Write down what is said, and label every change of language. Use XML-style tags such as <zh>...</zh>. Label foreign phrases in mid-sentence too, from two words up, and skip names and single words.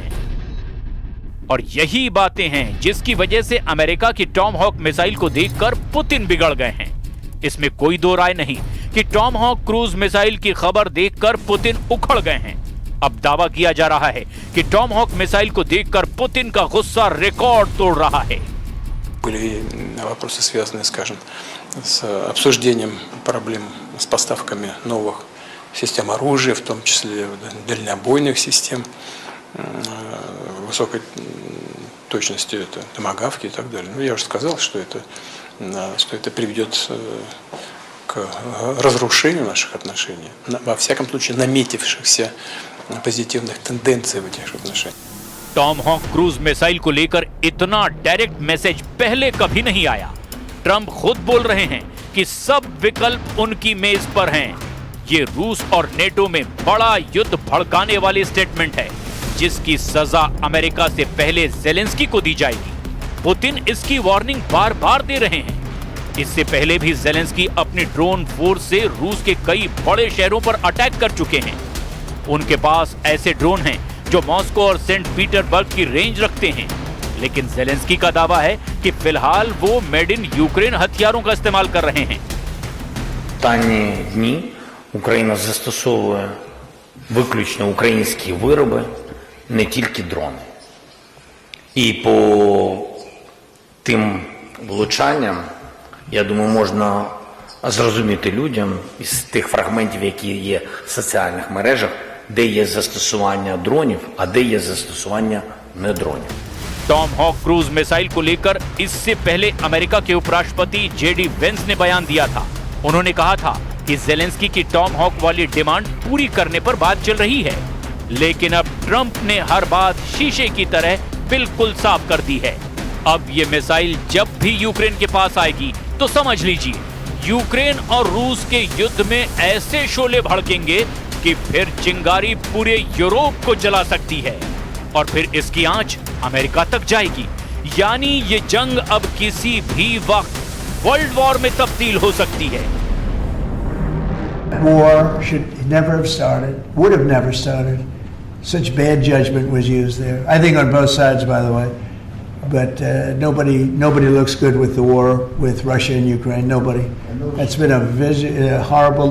<hi>और यही बातें हैं जिसकी वजह से अमेरिका की टॉम हॉक मिसाइल को देखकर पुतिन बिगड़ गए हैं। इसमें कोई दो राय नहीं कि टॉम हॉक</hi> <en>cruise missile</en> <hi>की खबर देखकर पुतिन उखड़ गए हैं। अब दावा किया जा रहा है कि टॉम हॉक मिसाइल को देखकर पुतिन का गुस्सा रिकॉर्ड तोड़ रहा है।</hi> <ru>Были вопросы, связанные, скажем, с обсуждением проблем с поставками новых систем оружия, в том числе дальнобойных систем, высокой точности, это томагавки и так далее. Ну, я уже сказал, что это приведет к разрушению наших отношений, во всяком случае наметившихся позитивных тенденций в этих отношениях.</ru> <hi>टॉम हॉक</hi> <en>cruise missile</en> <hi>को लेकर इतना</hi> <en>direct message</en> <hi>पहले कभी नहीं आया। ट्रंप खुद बोल रहे हैं कि सब विकल्प उनकी मेज पर हैं। ये रूस और नेटो में बड़ा युद्ध भड़काने वाली स्टेटमेंट है, जिसकी सजा अमेरिका से पहले जेलेंस्की को दी जाएगी। पुतिन इसकी वार्निंग बार बार दे रहे हैं। इससे पहले भी जेलेंस्की अपनी</hi> <en>drone force</en> <hi>से रूस के कई बड़े शहरों पर अटैक कर चुके हैं। उनके पास ऐसे ड्रोन हैं जो मॉस्को और सेंट पीटर्सबर्ग की रेंज रखते हैं, लेकिन जेलेंस्की का दावा है कि फिलहाल वो</hi> <en>made in Ukraine</en> <hi>हथियारों का इस्तेमाल कर रहे हैं।</hi> <uk>Останні дні Україна застосовує виключно українські вироби, не тільки дрони. І по тим влучанням, я думаю, можна зрозуміти людям із тих фрагментів, які є в соціальних мережах, де є застосування дронів, а де є застосування не дронів.</uk> <hi>टॉम हॉक</hi> <en>cruise missile</en> <hi>को लेकर इससे पहले अमेरिका के उपराष्ट्रपति जेडी वेंस ने बयान दिया था। उन्होंने कहा था कि जेलेंस्की की टॉम हॉक वाली डिमांड पूरी करने पर बात चल रही है, लेकिन अब ट्रंप ने हर बात शीशे की तरह बिल्कुल साफ कर दी है। अब ये मिसाइल जब भी यूक्रेन के पास आएगी तो समझ लीजिए, यूक्रेन और रूस के युद्ध में ऐसे शोले भड़केंगे कि फिर चिंगारी पूरे यूरोप को जला सकती है और फिर इसकी आंच अमेरिका तक जाएगी। यानी ये जंग अब किसी भी वक्त</hi> <en>world war</en> <hi>में तब्दील हो सकती है।</hi> <en>War should never have started, would have never started. Such bad judgment was used there. I think on both sides, by the way. But nobody looks good with the war with Russia and Ukraine. Nobody. That's been a horrible.</en>